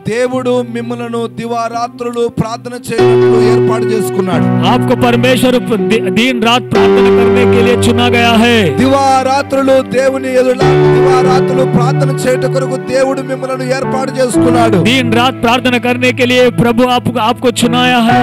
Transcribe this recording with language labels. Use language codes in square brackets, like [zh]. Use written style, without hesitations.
[te] దేవుడు మిమ్మలను దివారాత్రులు ప్రార్థన చేయడానికి ఏర్పాటు చేసుకున్నాడు. [hi] आपको परमेश्वर दिन रात प्रार्थना करने के लिए चुना गया है. [te] దివారాత్రులు దేవుని ఎదుట దివారాత్రులు ప్రార్థన చేయట కొరకు దేవుడు మిమ్మలను ఏర్పాటు చేసుకున్నాడు. [hi] दिन रात प्रार्थना करने के लिए प्रभु आपको चुनाया.